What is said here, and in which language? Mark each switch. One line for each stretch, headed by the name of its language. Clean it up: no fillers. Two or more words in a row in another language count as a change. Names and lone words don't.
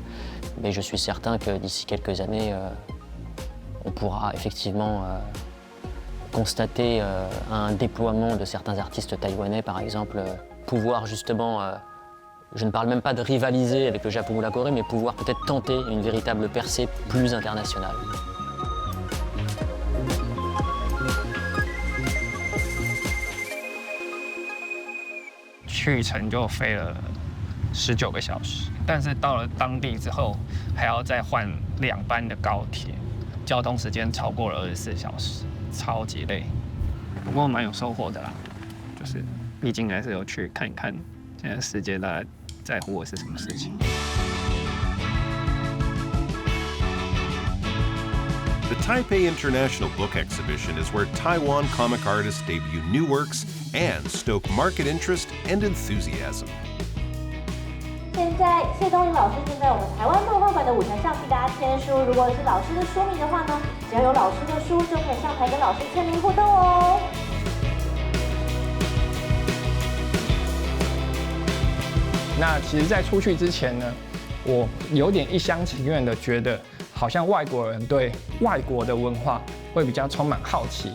French: Mais je suis certain que d'ici quelques années, on pourra effectivement constater un déploiement de certains artistes taïwanais, par exemple, pouvoir justement, je ne parle même pas de rivaliser avec le Japon ou la Corée, mais pouvoir peut-être tenter une véritable percée plus internationale.
Chinese: Je 去程就飞了19个小时，但是到了当地之后，还要再换2班的高铁，交通时间超过了24小时。超级累，不过蛮有收获的啦。就是毕竟还是有去看一看现在世界大概在乎的是什么事情。
English: The Taipei International Book Exhibition is where Taiwan comic artists debut new works and stoke market interest and enthusiasm.
Chinese: 现在谢东林老师正在我们台湾漫画馆的舞台上替大家签书。如果是老师的书迷的话呢，只要有老师的书，就可以上台跟老师签名互动哦。那其实，在出去之前呢，我有点一厢情愿的觉得，好像外国人对外国的文化会比较充满好奇。